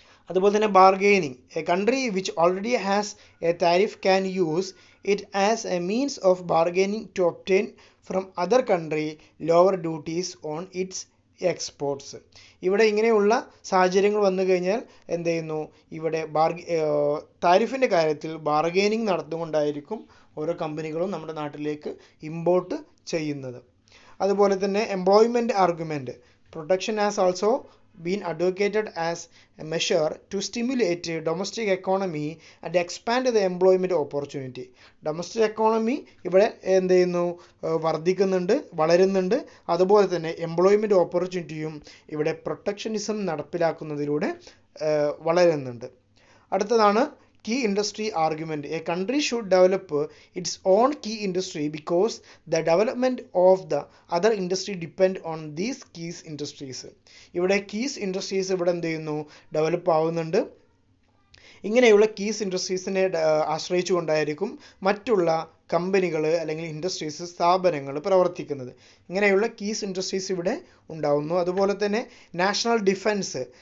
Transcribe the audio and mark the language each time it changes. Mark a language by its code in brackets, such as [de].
[ml] അതുപോലെ തന്നെ [en] Bargaining. A country which already has a tariff can use it as a means of bargaining to obtain from other country lower duties on its exports. [ml] ഇവിടെ ഇങ്ങനെയുള്ള സാഹചര്യങ്ങൾ വന്നു കഴിഞ്ഞാൽ എന്ത് ചെയ്യുന്നു, ഇവിടെ താരിഫിൻ്റെ കാര്യത്തിൽ ബാർഗെയിനിങ് നടന്നുകൊണ്ടായിരിക്കും ഓരോ കമ്പനികളും നമ്മുടെ നാട്ടിലേക്ക് ഇമ്പോർട്ട് ചെയ്യുന്നത്. അതുപോലെ തന്നെ employment argument. [en] Protection has also been advocated as a measure to stimulate domestic economy and expand the employment opportunity. [ml] Domestic economy ഇവിടെ എന്ത് ചെയ്യുന്നു, വർദ്ധിക്കുന്നുണ്ട്, വളരുന്നുണ്ട്. അതുപോലെ തന്നെ എംപ്ലോയ്മെൻറ്റ് ഓപ്പർച്യൂണിറ്റിയും ഇവിടെ പ്രൊട്ടക്ഷനിസം നടപ്പിലാക്കുന്നതിലൂടെ വളരുന്നുണ്ട്. അടുത്തതാണ് [en] key industry argument. A country should develop its own key industry because the development of the other industry depend on these key industries. [ml] ഇവിടെ keys industries ഇവിടെ എന്ത് ചെയ്യുന്നു, ഡെവലപ്പ് ആവുന്നുണ്ട്. ഇങ്ങനെയുള്ള കീസ് ഇൻഡസ്ട്രീസിനെ ആശ്രയിച്ചുകൊണ്ടായിരിക്കും മറ്റുള്ള കമ്പനികൾ അല്ലെങ്കിൽ ഇൻഡസ്ട്രീസ്, സ്ഥാപനങ്ങൾ പ്രവർത്തിക്കുന്നത്. ഇങ്ങനെയുള്ള കീസ് ഇൻഡസ്ട്രീസ് ഇവിടെ ഉണ്ടാവുന്നു. അതുപോലെ തന്നെ നാഷണൽ ഡിഫൻസ്.